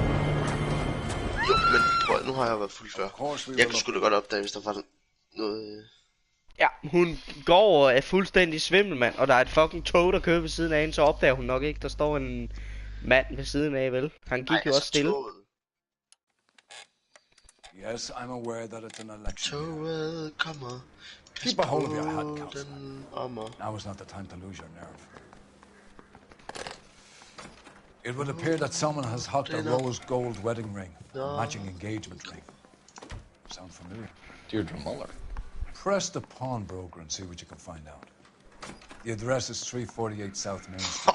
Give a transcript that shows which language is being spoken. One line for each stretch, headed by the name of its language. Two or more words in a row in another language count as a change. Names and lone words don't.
Danish: Jo, men prøv, nu har jeg været fuld før. Jeg kunne sgu da godt opdage, hvis der var noget... Ja, hun går og er fuldstændig svimmel, mand, og der er et fucking tog, der kører ved siden af hende, så opdager hun nok ikke, der står en mand ved siden af, vel? Han gik jo også stille.
English: Yes, I'm aware that it's an election.
Danish: Toget kommer
English: Keep a hold of your head, Counselor. Now is not the time to lose your nerve. It would appear that someone has hocked a rose gold wedding ring, a matching engagement ring. Sound familiar? Deirdre Muller. Press the pawnbroker and see what you can find out. The address is 348 South Main Street.